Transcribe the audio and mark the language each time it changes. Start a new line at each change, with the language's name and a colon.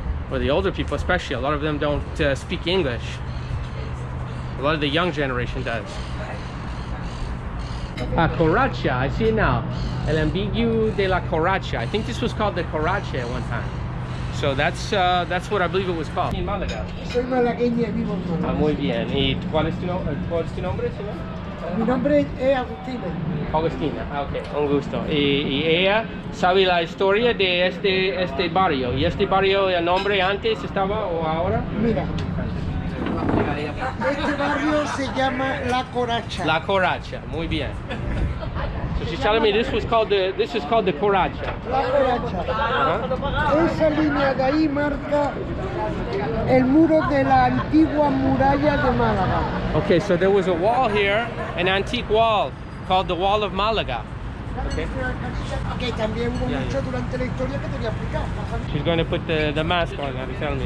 English: Or the older people especially, a lot of them don't speak English. A lot of the young generation does. Coracha, I see it now.
Spanish: El ambiguo de la Coracha.
English: I think this was called the Coracha at one time. So that's what I believe it was called. In Málaga.
Spanish: Soy malagueña y vivo en Málaga. Muy bien. ¿Y cuál es tu nombre, señor? Mi nombre es Agustina. Agustina, ok, un gusto. Y ella sabe la historia de este barrio. ¿Y este barrio, el nombre antes estaba o ahora? Mira, este barrio se llama La Coracha. La Coracha, muy bien.
English: So she's telling me this is called the Coracha.
Spanish: La Coracha. Esa línea de ahí marca el muro de la antigua muralla de Málaga.
English: Okay, so there was a wall here, an antique wall called the Wall of Malaga. Okay.
Spanish: Que también hubo mucho durante la historia que te voy a explicar.
English: She's going to put the mask on, I'm telling me.